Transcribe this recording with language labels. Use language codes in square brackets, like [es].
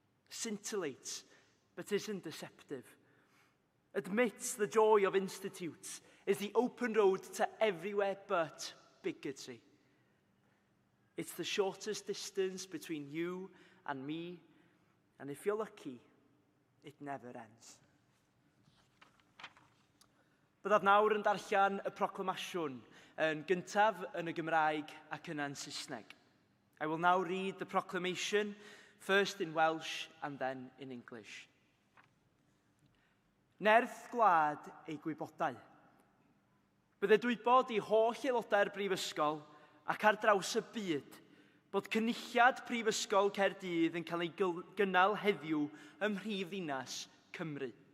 [en] Scintillates, but isn't deceptive. Admits the joy of institutes is the open road to everywhere but bigotry. It's the shortest distance between you and me, and if you're lucky, it never ends. [cy] Byddaf nawr yn darllen y proclamasiwn yn gyntaf yn y Gymraeg ac yna'n Saesneg. [en] I will now read the proclamation, first in Welsh and then in English. [cy] Nerth gwlad ei gwybodau. Bydde dwybod i holl aelodau'r Brifysgol ac ar draws y byd bod cynulliad Prifysgol Caerdydd yn cael ei gynnal heddiw ym mhrifddinas Cymru.